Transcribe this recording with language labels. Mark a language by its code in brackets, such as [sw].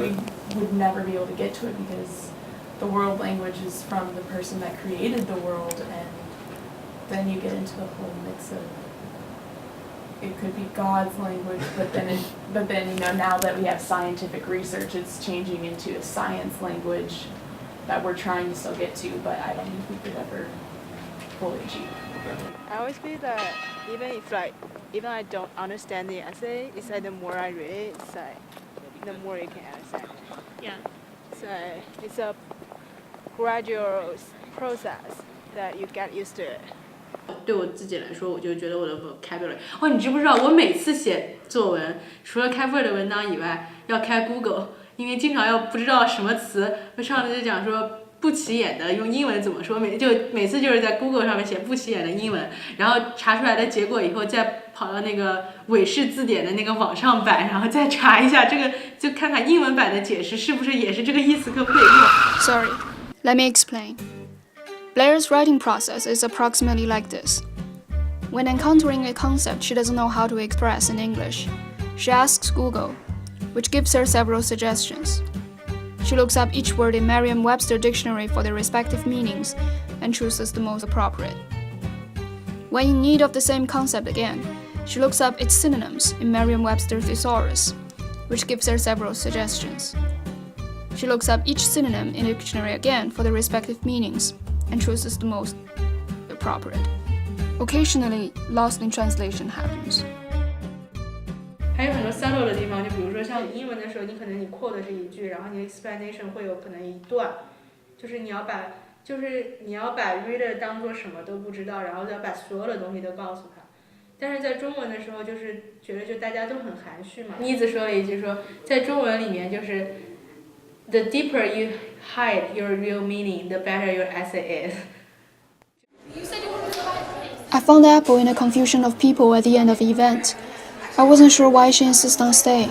[en] Yes, but we would never be able to get to it because the world language is from the person that created the world, and then you get into the whole mix of it could be God's language, but then you know, now that we have scientific research, it's changing into a science language that we're trying to still get to, but I don't think we could ever fully achieve. I always feel that even I don't understand the essay, it's like the more I read it, it's like the more you can understand it. Yeah. So it's a gradual process that you get used to it. [zh] 对我自己来说，我就觉得我的 vocabulary， 哦，你知不知道我每次写作文，除了开 Word 文档以外，要开 Google， 因为经常要不知道什么词，我上次就讲说不起眼的用英文怎么说，每次就是在 Google 上面写不起眼的英文，然后查出来的结果以后再跑到那个韦氏字典的那个网上版，然后再查一下这个，就看看英文版的解释是不是也是这个意思，可不可以用。 [en] Sorry, let me explain. Blair's writing process is approximately like this. When encountering a concept she doesn't know how to express in English, she asks Google, which gives her several suggestions. She looks up each word in Merriam-Webster dictionary for their respective meanings and chooses the most appropriate. When in need of the same concept again, she looks up its synonyms in Merriam-Webster thesaurus, which gives her several suggestions. She looks up each synonym in the dictionary again for their respective meanings and chooses the most appropriate. Occasionally, lost in translation happens. [zh] 还有很多 subtle 的地方，就比如说像英文的时候，你可能你 quote 的是一句，然后你的 explanation 会有可能一段，就是你要把 reader 当做什么都不知道，然后要把所有的东西都告诉他。但是在中文的时候，就是觉得就大家都很含蓄嘛。妮子说了一句说，在中文里面就是 [en] the deeper you hide your real meaning, the better your essay is. I found Apple in a confusion of people at the end of the event. I wasn't sure why she insisted on staying.